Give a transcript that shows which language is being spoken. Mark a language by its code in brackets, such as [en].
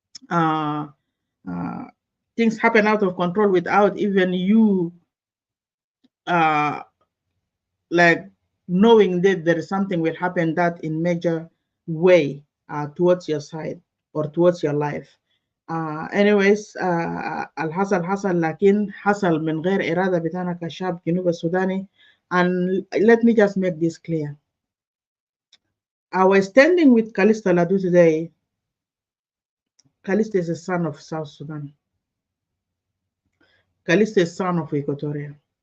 [en] uh, uh, Things happen out of control without even you uh, like knowing that there is something will happen that in major way towards your side or towards your life. [ar] Anyways, الحصل حصل لكن حصل من غير إرادة بتاعنا كشعب جنوب السوداني. [en] And let me just make this clear. I was standing with Calista Ladu today. Calista is a son of South Sudan. Calista is son of Equatoria.